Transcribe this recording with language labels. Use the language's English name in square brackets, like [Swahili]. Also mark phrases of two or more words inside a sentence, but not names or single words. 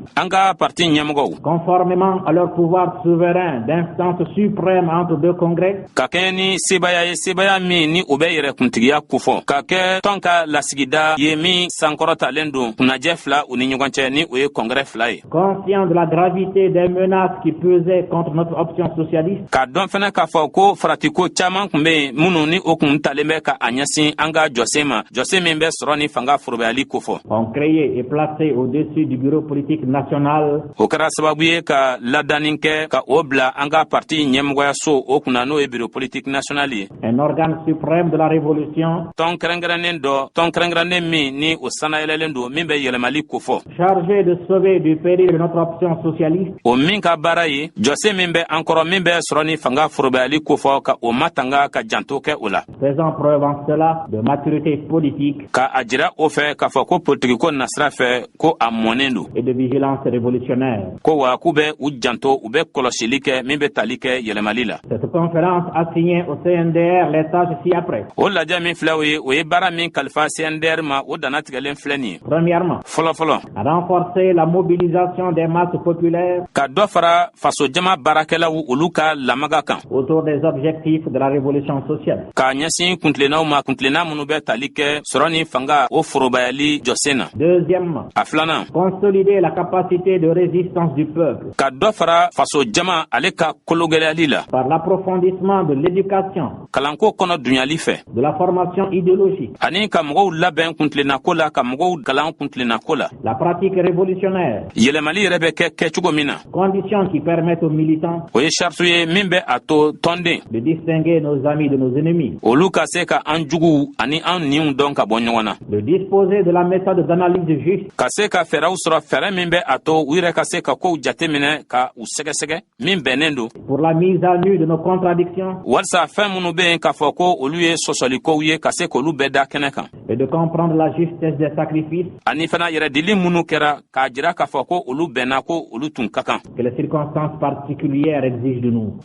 [Bambara] an ka parti ɲɛmɔgɔw [French] conformément à leur pouvoir souverain d'instance suprême entre deux congrès, [Bambara] ka kɛ ni sebaya ye sebaya min ni o bɛ yɛrɛkuntigiya kofɔ ka kɛ tɔn ka lasigida ye min sankɔrɔtalen don kunnajɛ fila u ni ɲɔgɔn cɛ ni o ye kɔngrɛ fila ye [French] conscient de la gravité des menaces qui pesaient contre notre option socialiste, [Bambara] k'a dɔn fɛnɛ k'a fɔ ko faratiko caaman kun be yen minnu ni o kun talen bɛ ka a ɲɛsin an ka jɔsen ma jɔsen min bɛ sɔrɔ ni fanga forobayali kofɔ [French] ont créé et placé au-dessus du bureau politique national [Bambara] o kɛra sababu ye ka ladanin kɛ ka o bila an ka parti ɲɛmɔgɔyaso o kunna n'o ye [French] bureau politique national [Bambara] ye [French] un organe suprême de la révolution [Bambara] tɔn kɛrɛnkɛrɛnnen min ni o sanayɛlɛlen don min bɛ yɛlɛmali kofɔ [French] chargé de sauver du péril de notre option socialiste, [Bambara] o min ka baara ye jɔsen min bɛ an kɔrɔ min bɛ sɔrɔ ni fanga forobayali kofɔ ka o matanga ka janto kɛ o la [French] faisant preuve en cela de maturité politique [Bambara] ka a jira o fɛ k'a fɔ ko politigiko nasira fɛ ko a mɔnen don [French] et de vigilance révolutionnaire. [Bambara] ko wa k'u bɛ bɛ u janto u bɛ kɔlɔsili kɛ min bɛ tali kɛ yɛlɛmali la. [French] Cette conférence a signé au CNDR les tâches ci-après. [Bambara] O lajɛ min filɛ o ye baara min kalifa CNDR ma o dana tigɛlen filɛ nin ye. [French] Premièrement, [Bambara] fɔlɔfɔlɔ [French] renforcer la mobilisation des masses populaires [Bambara] ka dɔ fara fasojama baarakɛlaw olu ka lamaga kan [French] autour des objectifs de la révolution sociale. [Bambara] Ka ɲɛsin kuntilennaw ma kuntilenna minnu bɛ tali kɛ sɔrɔ ni fanga o forobayali jɔsen na. [French] Deuxièmement, [Bambara] A filanan [French] consolider la capacité de résistance du peuple [Bambara] ka dɔ fara fasojama ale ka kologɛlɛyali la [French] par l'approfondissement de l'éducation, [Bambara] kalanko kɔnɔ dunyali fɛ [French] de la formation idéologique, [Bambara] ani ka mɔgɔw labɛn kuntilennako la ka mɔgɔw kalan kuntilennako la. [French] la pratique révolutionnaire, [Bambara] Yɛlɛmali yɛrɛ bɛ kɛ kɛcogo min na [French] conditions qui permettent aux militants [Bambara] o ye charte ye min bɛ a to tɔnden [French] de distinguer nos amis de nos ennemis, [Bambara] olu ka se ka an juguw ani an niw dɔn ka bɔ ɲɔgɔn na, [French] de disposer de la méthode d'analyse juste [Bambara] ka se ka fɛɛrɛw sɔrɔ fɛɛrɛ min bɛ a to u yɛrɛ ka se ka kow jateminɛ ka u sɛgɛsɛgɛ min bɛnnen don [French] pour la mise à nu de nos contradictions [Bambara] walisa fɛn minnu bɛ yen k'a fɔ ko olu ye sɔsɔlikow ye ka se k'olu bɛɛ da kɛnɛ kan [French] et de comprendre la justesse des sacrifices [Bambara] ani fana yɛrɛdili minnu kɛra k'a jira k'a fɔ ko olu bɛnna ko olu tun ka kan. [French] que les circonstances particulières exigent de nous.